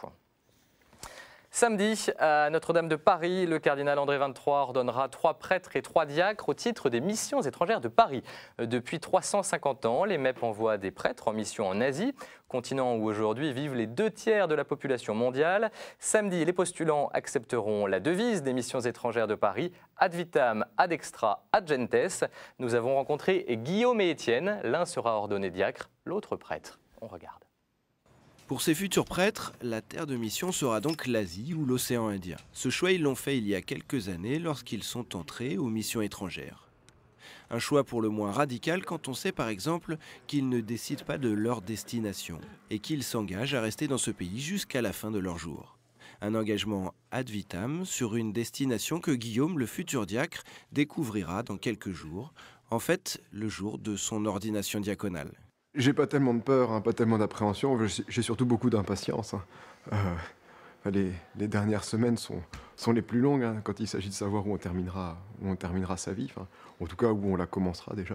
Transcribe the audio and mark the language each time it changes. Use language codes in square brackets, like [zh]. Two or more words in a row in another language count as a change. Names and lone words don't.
[fr] Samedi, à Notre-Dame de Paris, le cardinal André XXIII ordonnera 3 prêtres et 3 diacres au titre des missions étrangères de Paris. Depuis 350 ans, les MEP envoient des prêtres en mission en Asie, continent où aujourd'hui vivent les 2 tiers de la population mondiale. Samedi, les postulants accepteront la devise des missions étrangères de Paris, [la] ad vitam, ad extra, ad gentes. [fr] Nous avons rencontré Guillaume et Étienne, l'un sera ordonné diacre, l'autre prêtre. On regarde. Pour ces futurs prêtres, la terre de mission sera donc l'Asie ou l'océan Indien. Ce choix, ils l'ont fait il y a quelques années lorsqu'ils sont entrés aux missions étrangères. Un choix pour le moins radical quand on sait par exemple qu'ils ne décident pas de leur destination et qu'ils s'engagent à rester dans ce pays jusqu'à la fin de leur jour. Un engagement [la] ad vitam [fr] sur une destination que Guillaume, le futur diacre, découvrira dans quelques jours, en fait le jour de son ordination diaconale. J'ai pas tellement de peur, pas tellement d'appréhension, j'ai surtout beaucoup d'impatience. Les dernières semaines sont les plus longues quand il s'agit de savoir où on terminera sa vie, en tout cas où on la commencera déjà.